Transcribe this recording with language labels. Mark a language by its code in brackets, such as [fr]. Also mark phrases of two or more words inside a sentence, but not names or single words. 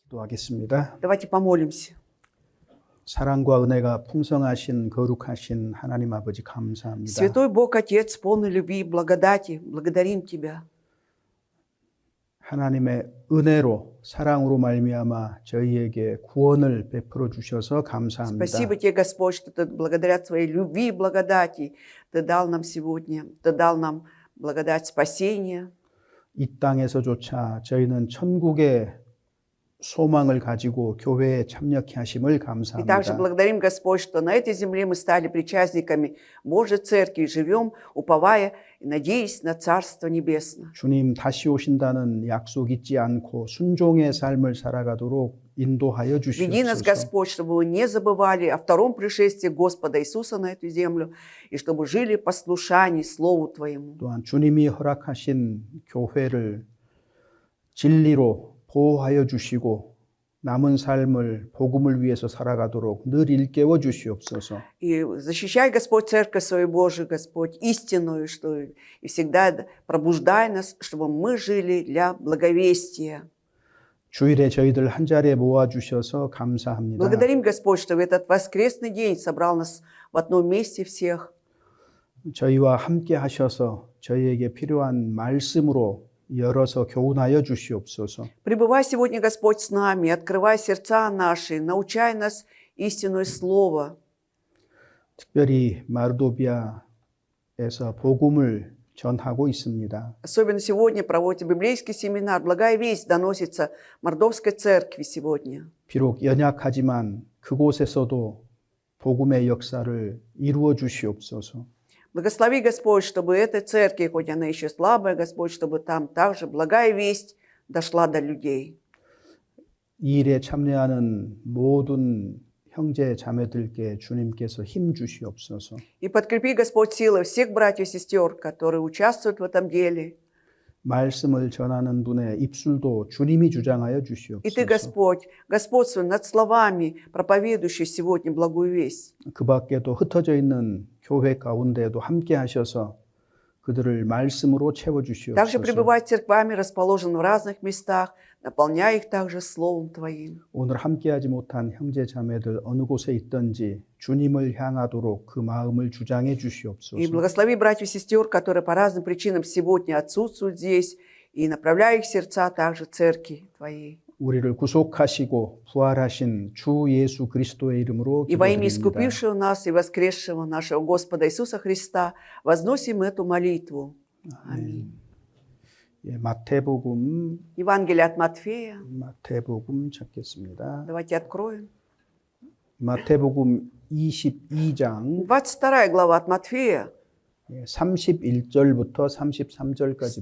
[ko] 기도하겠습니다. [ru] Давайте помолимся. [ko] 사랑과 은혜가 풍성하신 거룩하신 하나님 아버지 감사합니다. [ru] Святой Бог, Отец, полный любви и благодати, благодарим Тебя. [ko] 하나님의 은혜로 사랑으로 말미암아 저희에게 구원을 베풀어 주셔서 감사합니다. [ru] Спасибо Тебе, Господь, что Ты благодаря Твоей любви и благодати Ты дал нам сегодня, Ты дал нам благодать спасения. [ko] 이 땅에서조차 저희는 천국의 소망을 가지고 교회에 참여케 하심을 [ru] И также [ko] 감사합니다. [ru] благодарим, Господь, что на этой земле мы стали причастниками Божьей Церкви и живем, уповая и надеясь на Царство Небесное. [ko] 주님 다시 오신다는 약속 잊지 않고 순종의 삶을 살아가도록 인도하여 [ru] Веди нас, [ko] 주시옵소서. [ru] Господь, чтобы мы не забывали о втором пришествии Господа Иисуса на эту землю, и чтобы жили в послушании Слову Твоему. [ko] 또한 주님이 허락하신 교회를 진리로 보호하여 주시고 남은 삶을 복음을 위해서 살아가도록 늘 일깨워 주시옵소서. [ru] И защищай, Господь, Церковь свою Божию, Господь, истинную, что и всегда пробуждай нас, чтобы мы жили для благовестия. [ko] 주일에 저희들 한 자리에 모아 주셔서 감사합니다. [ru] Благодарим, Господь, что в этот воскресный день собрал нас в одном месте всех. [ko] 저희와 함께 하셔서 저희에게 필요한 말씀으로 열어서 교훈하여 주시옵소서. [ru] Пребывай сегодня, Господь, с нами, открывай сердца наши, научай нас истинное Слово. [ko] 특별히 마르도비아에서 복음을 전하고 있습니다. [ru] Особенно сегодня проводится библейский семинар. Благая весть доносится Мордовской церкви сегодня. [ko] 비록 연약하지만 그곳에서도 복음의 역사를 이루어 주시옵소서. [ru] Благослови, Господь, чтобы этой церкви, хоть она еще слабая, Господь, чтобы там также благая весть дошла до людей. [ko] 이 일에 참여하는 모든 형제 자매들께 주님께서 힘 주시옵소서. [ru] И подкрепи, Господь, силы всех братьев и сестер, которые участвуют в этом деле. [ko] 말씀을 전하는 분의 입술도 주님이 주장하여 [ru] И Ты, [ko] 주시옵소서. [ru] Господь, господствуй над словами, проповедующих сегодня благую весть. [ko] 그 밖에도 흩어져 있는 교회 가운데에도 함께 하셔서 그들을 말씀으로 채워 [ru] Также [ko] 주시옵소서. [ru] пребывай церквами, расположенными в разных местах, наполняй их также Словом Твоим. [ko] 오늘 함께하지 못한 형제 자매들 어느 곳에 있든지 주님을 향하도록 그 마음을 주장해 [ru] И [ko] 주시옵소서. [ru] благослови братьев и сестер, которые по разным причинам сегодня отсутствуют здесь, и направляй их сердца также Церкви Твоей. [ko] 우리를 구속하시고 부활하신 주 예수 그리스도의 이름으로 [ru] И во имя [ko] 기도드립니다. [ru] искупившего нас и воскресшего нашего Господа Иисуса Христа возносим эту молитву. Аминь. [ko] 예, 마태복음 [ru] Евангелие от Матфея. [ko] 찾겠습니다. [ru] Давайте откроем. [ko] 마태복음 22장 [ru] 22 глава от Матфея, [ko] 31절부터 [ru] с [ko] 33절까지입니다.